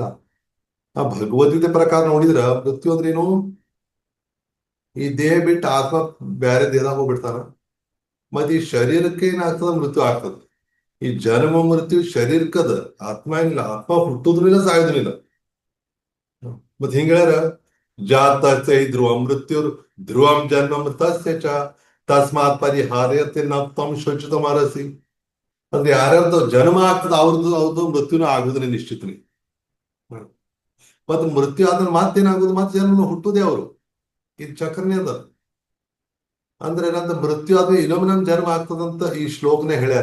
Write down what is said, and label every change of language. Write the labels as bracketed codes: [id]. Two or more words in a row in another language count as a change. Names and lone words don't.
[kn] ಆ ಭಗವದ್ಗೀತೆ ಪ್ರಕಾರ ನೋಡಿದ್ರ ಮೃತ್ಯು ಅಂದ್ರೆ ಏನು? ಈ ದೇಹ ಬಿಟ್ಟು ಆತ್ಮ ಬ್ಯಾರೆ ದೇಹದಾಗ ಹೋಗ್ಬಿಡ್ತಾನ. ಮತ್ತೆ ಈ ಶರೀರಕ್ಕೆ ಏನಾಗ್ತದ? ಮೃತ್ಯು ಆಗ್ತದ. ಈ ಜನ್ಮ ಮೃತ್ಯು ಶರೀರಕ್ಕದ, ಆತ್ಮ ಏನಿಲ್ಲ. ಆತ್ಮ ಹುಟ್ಟುದ್ರು ಇಲ್ಲ, ಸಾಯೋದ್ರು ಇಲ್ಲ. ಮತ್ ಹಿಂಗ ಹೇಳ್ಯಾರ, [sa] ಜಾತ ಚೈ ಧ್ರುವಂ ಮೃತ್ಯು ಧ್ರುವಂ ಜನ್ಮ ಮೃತಸ್ಯ ಚ ತಸ್ಮಾತ್ ಪರಿಹಾರ್ಯತೆ ನ ತಂ ಶೋಚಿತ ಮರಸಿ. [kn] ಅಂದ್ರೆ ಯಾರ್ಯಾರ್ದು ಜನ್ಮ ಆಗ್ತದ ಅವ್ರದ್ದು ಮೃತ್ಯುನ ಆಗುದಿಲ್ಲ ನಿಶ್ಚಿತನಿ. ಮತ್ ಮೃತ್ಯು ಆದ್ರೆ ಮತ್ತೇನಾಗುದು? ಮತ್ತೆ ಜನ್ಮ ಹುಟ್ಟುದೇ ಅವರು. ಇದು ಚಕ್ರನೇ ಅದ. ಅಂದ್ರೆ ಏನಂತ, ಮೃತ್ಯು ಆದ್ರೆ ಇನ್ನೊಮ್ಮೆ ನಮ್ ಜನ್ಮ ಆಗ್ತದಂತ ಈ ಶ್ಲೋಕನೇ ಹೇಳ್ಯಾರ.